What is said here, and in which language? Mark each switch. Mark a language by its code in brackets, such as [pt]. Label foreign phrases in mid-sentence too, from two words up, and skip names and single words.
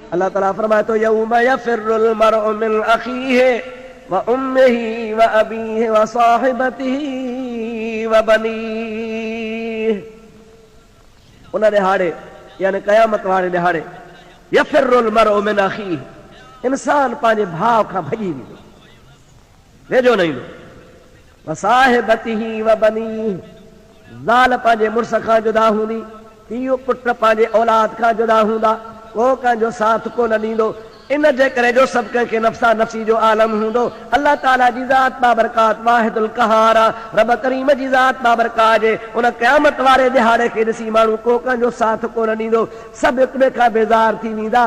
[sd] अल्लाह ताला फरमाए तो [ar] يوم يفر المرء من أخيه وأمه وأبيه وصاحبته وبنيه. [sd] उन दिहाड़े यानी क़यामत वारे दिहाड़े [ar] يفر المرء من أخيه, [sd] इंसान पंहिंजे भाउ खां भॼी वेंदो, वेझो न ईंदो। [ar] وصاحبته وبنيه, [sd] ज़ाल पंहिंजे मुड़ुस खां जुदा हूंदी, पीउ पुट पंहिंजे औलाद खां जुदा हूंदा, को कंहिंजो साथ कोन ॾींदो। इन जे करे जो सभु कंहिंखे नफ़्सा नफ़्सी जो आलम हूंदो। अल्लाह ताला जी ज़ात बाबरकात [ar] الواحد القهار [sd] आहे। रब करीम जी ज़ात बाबरकात जे उन क़यामत वारे दिहाड़े खे ॾिसी माण्हू को कंहिंजो साथ कोन ॾींदो, सभु हिक ॿिए खां बेज़ार थी वेंदा।